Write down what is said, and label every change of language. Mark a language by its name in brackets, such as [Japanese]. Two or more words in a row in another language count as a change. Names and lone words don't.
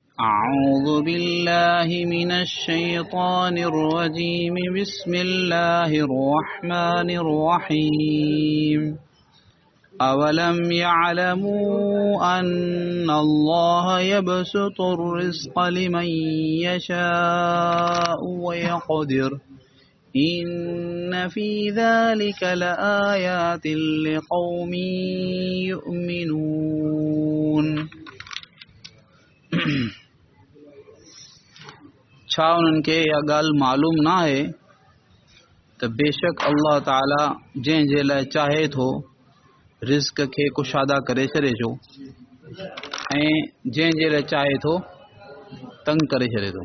[Arabic] أعوذ بالله من الشيطان الرجيم بسم الله الرحمن الرحيم أولم يعلموا أن الله يبسط الرزق لمن يشاء ويقدر إن في ذلك لآيات لقوم يؤمنون [Sindhi] छा उन्हनि खे इहा ॻाल्हि मालूम न आहे त बेशक अल्लाह ताला जंहिंजे लाइ चाहे थो रिज़्क़ खे कुशादा करे छॾे थो ऐं जंहिंजे लाइ चाहे थो तंग करे छॾे थो।